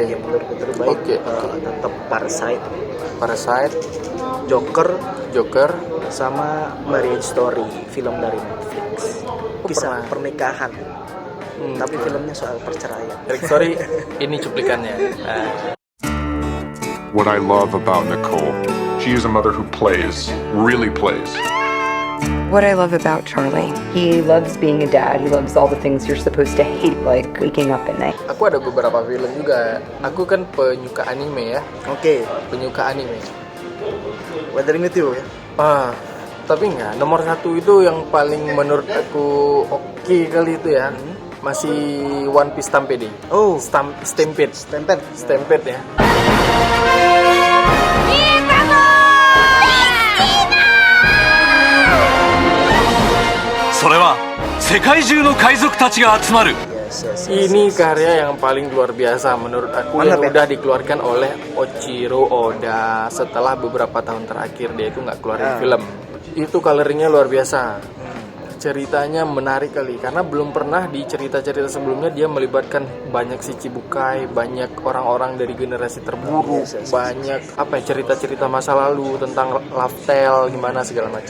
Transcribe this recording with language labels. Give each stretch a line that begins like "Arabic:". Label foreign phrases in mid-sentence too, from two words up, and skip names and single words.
Indonesian: Yang menurutku terbaik Oke. tetap Parasite, Joker, Joker, sama Marriage Story, film dari Netflix. Kisah pernah. pernikahan. Tapi filmnya soal perceraian. sorry, ini cuplikannya. Nah,
English: What I love about Nicole, she is a mother who plays, really plays. What I love about Charlie, he loves being a dad. He loves all the things you're supposed to hate, like waking up at night.
Indonesian: aku ada beberapa film juga. Aku kan penyuka anime ya, Oke, penyuka anime. Weathering with You ya. Tapi enggak, nomor satu itu yang paling menurut aku oke kali itu ya, masih One Piece Stampede. Oh, Stampede. Stampede. Stampede ya.
Japanese: それは世界中の海賊たちが集まる
Indonesian: Yes. Ini karya yang paling luar biasa menurut aku yang udah dikeluarkan oleh Ochiro Oda setelah beberapa tahun terakhir dia itu nggak keluarin film. Itu coloringnya luar biasa. Ceritanya menarik kali karena belum pernah di cerita-cerita sebelumnya dia melibatkan banyak si Chibukai, banyak orang-orang dari generasi terburuk, banyak cerita-cerita masa lalu tentang
English: love tale
Indonesian: gimana segala macam.